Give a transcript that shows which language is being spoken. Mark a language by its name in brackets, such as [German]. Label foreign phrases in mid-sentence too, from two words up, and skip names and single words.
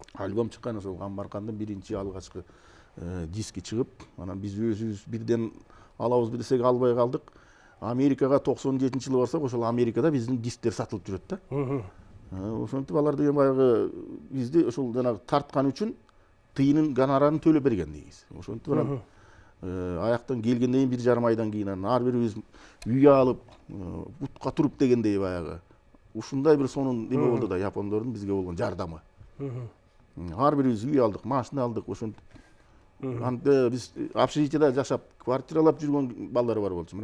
[Kyrgyz] Альбом чыккан, ошол Камбаркандын биринчи алгачкы диски чыгып, анан биз өзүбүз бирден алабыз десек албай калдык. Америкага 97-жылы барсак, ошол Америкада биздин дисктер сатылып жүрөт да. Ошентип алар деген баягы бизди ошол жанагы тарткан үчүн тыйынын гонорарын төлөп берген негизи. Ошентип анан [Kazakh] аяқтан келгенден кейін [Kyrgyz] 1,5 айдан кейін ар бирибиз үй алып бутка туруп дегендей баягы ушундай бир сонун неме болду да япондордун бизге болгон жардамы. Ар бирибиз үй алдык, машина алдык, ошентип. Анда биз общежитияда жашап, квартиралап жүргөн балдар бар болчу.